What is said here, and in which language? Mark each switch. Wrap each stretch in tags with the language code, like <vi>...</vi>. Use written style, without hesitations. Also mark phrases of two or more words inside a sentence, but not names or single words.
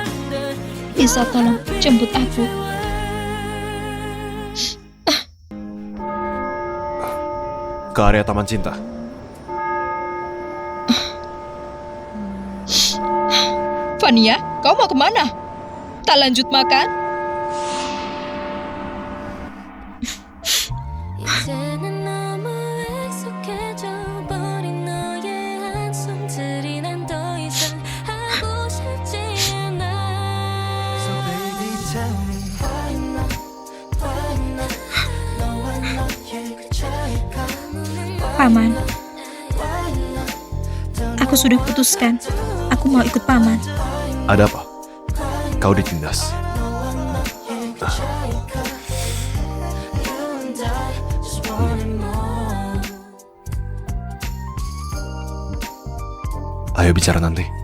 <id>Bisa tolong jemput aku? Ke area Taman Cinta. Fania, kau mau kemana? Tak lanjut makan?</id> <ko>이제는 너무 익숙해져 버린 너의 한숨들이 난 더 이상 하고 싶지 않아.</ko> <en>So baby tell me why not</en> <ko>너와 너의 그 차이가</ko> <id>Paman, aku sudah putuskan. Aku mau ikut Paman. Ada apa? Kau ditindas. Ayo bicara nanti.</id>